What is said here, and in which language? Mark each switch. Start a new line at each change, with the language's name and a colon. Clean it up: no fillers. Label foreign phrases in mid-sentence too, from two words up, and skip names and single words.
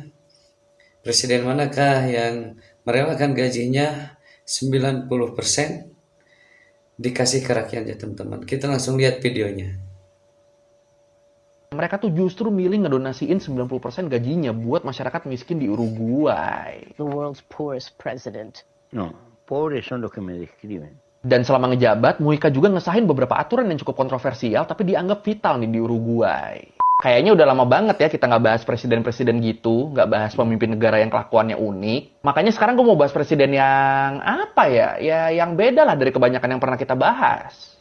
Indonesian: Presiden manakah yang merelakan gajinya 90% dikasih ke rakyatnya teman-teman? Kita langsung lihat videonya. Mereka tuh justru milih ngedonasiin 90% gajinya buat masyarakat miskin di Uruguay.
English: The world's poorest president.
Spanish: No, pobres son los que me describen.
Indonesian: Dan selama ngejabat, Mujica juga ngesahin beberapa aturan yang cukup kontroversial tapi dianggap vital nih di Uruguay. Kayaknya udah lama banget ya kita nggak bahas presiden-presiden gitu, nggak bahas pemimpin negara yang kelakuannya unik. Makanya sekarang gue mau bahas presiden yang apa ya? Ya yang beda lah dari kebanyakan yang pernah kita bahas.